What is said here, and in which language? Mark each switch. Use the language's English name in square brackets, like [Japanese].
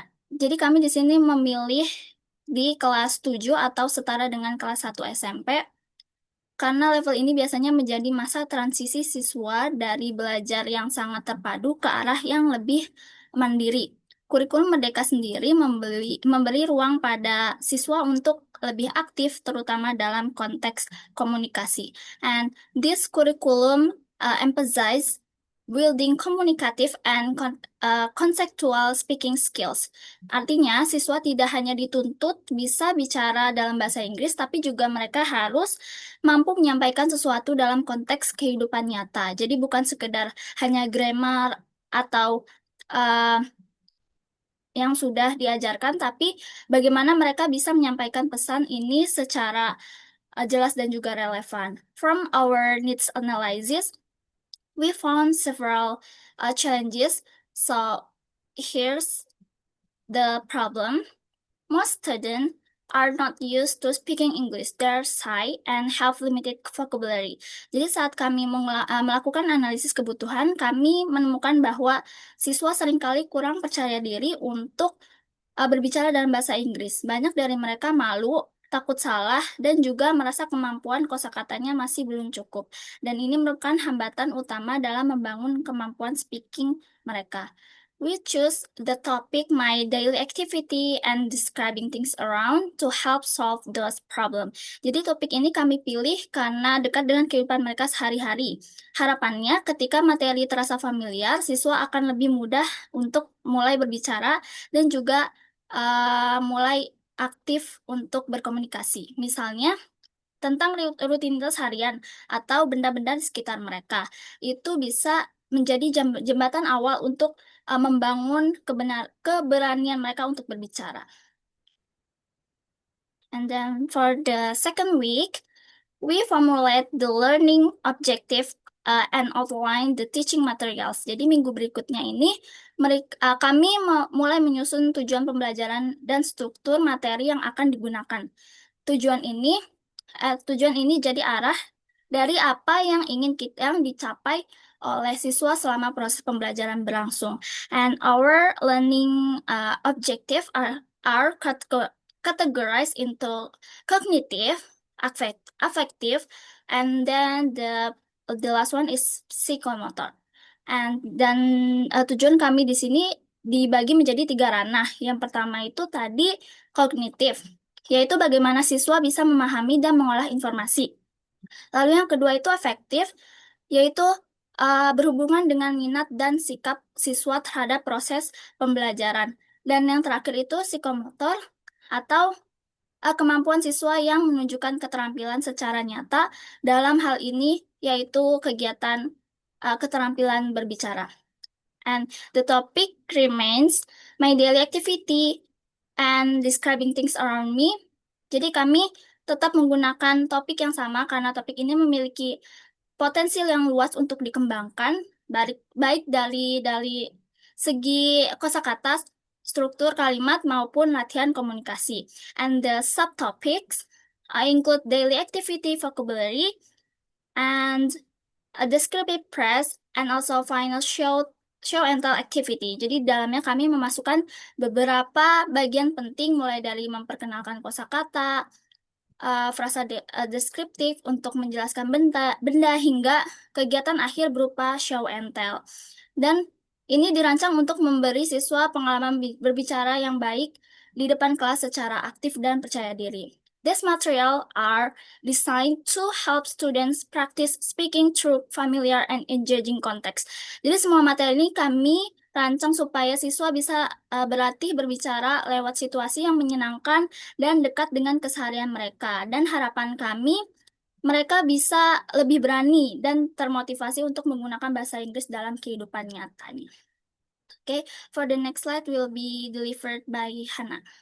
[Indonesian] Jadi kami di sini memilih di kelas 7 atau setara dengan kelas 1 SMP karena level ini biasanya menjadi masa transisi siswa dari belajar yang sangat terpadu ke arah yang lebih mandiri. Kurikulum Merdeka sendiri memberi ruang pada siswa untuk lebih aktif, terutama dalam konteks komunikasi. [English] And this curriculum emphasize building communicative and conceptual speaking skills. [Indonesian] Artinya, siswa tidak hanya dituntut bisa bicara dalam bahasa Inggris, tapi juga mereka harus mampu menyampaikan sesuatu dalam konteks kehidupan nyata. Jadi bukan sekedar hanya grammar atau yang sudah diajarkan, tapi bagaimana mereka bisa menyampaikan pesan ini secara jelas dan juga relevan. [English] From our needs analysis, we found several challenges. So here's the problem. Most students are not used to speaking English. They're shy and have limited vocabulary. [Indonesian] Jadi saat kami melakukan analisis kebutuhan, kami menemukan bahwa siswa seringkali kurang percaya diri untuk berbicara dalam bahasa Inggris. Banyak dari mereka malu, takut salah, dan juga merasa kemampuan kosakatanya masih belum cukup. Dan ini merupakan hambatan utama dalam membangun kemampuan speaking mereka. [English] We choose the topic my daily activity and describing things around to help solve those problem. [Indonesian] Jadi topik ini kami pilih karena dekat dengan kehidupan mereka sehari-hari. Harapannya ketika materi terasa familiar, siswa akan lebih mudah untuk mulai berbicara dan juga mulai aktif untuk berkomunikasi. Misalnya, tentang rutinitas harian atau benda-benda di sekitar mereka. Itu bisa menjadi jembatan awal untuk membangun keberanian mereka untuk berbicara. [English] And then for the second week, we formulate the learning objective and outline the teaching materials. [Indonesian] Jadi minggu berikutnya ini kami mulai menyusun tujuan pembelajaran dan struktur materi yang akan digunakan. Tujuan ini jadi arah dari apa yang ingin yang dicapai oleh siswa selama proses pembelajaran berlangsung. [English] And our learning objective are categorized into cognitive, affective, and then the last one is psychomotor. [Indonesian] And dan tujuan kami di sini dibagi menjadi 3 ranah. Yang pertama itu tadi kognitif, yaitu bagaimana siswa bisa memahami dan mengolah informasi. Lalu yang kedua itu efektif, yaitu berhubungan dengan minat dan sikap siswa terhadap proses pembelajaran. Dan yang terakhir itu psikomotor atau kemampuan siswa yang menunjukkan keterampilan secara nyata dalam hal ini yaitu kegiatan keterampilan berbicara. [English] And the topic remains my daily activity and describing things around me. [Indonesian] Jadi kami tetap menggunakan topik yang sama karena topik ini memiliki potensial yang luas untuk dikembangkan, baik dari segi kosakata, struktur kalimat maupun latihan komunikasi. [English] And the subtopics include daily activity vocabulary and a descriptive press and also final show and tell activity. [Indonesian] Jadi dalamnya kami memasukkan beberapa bagian penting mulai dari memperkenalkan kosakata, frasa deskriptif untuk menjelaskan benda hingga kegiatan akhir berupa show and tell. Dan ini dirancang untuk memberi siswa pengalaman berbicara yang baik di depan kelas secara aktif dan percaya diri. [English] These materials are designed to help students practice speaking through familiar and engaging context. [Indonesian] Jadi semua materi ini kami rancang supaya siswa bisa berlatih berbicara lewat situasi yang menyenangkan dan dekat dengan keseharian mereka. Dan harapan kami, mereka bisa lebih berani dan termotivasi untuk menggunakan bahasa Inggris dalam kehidupan nyatanya. [English] Okay, for the next slide will be delivered by Hannah.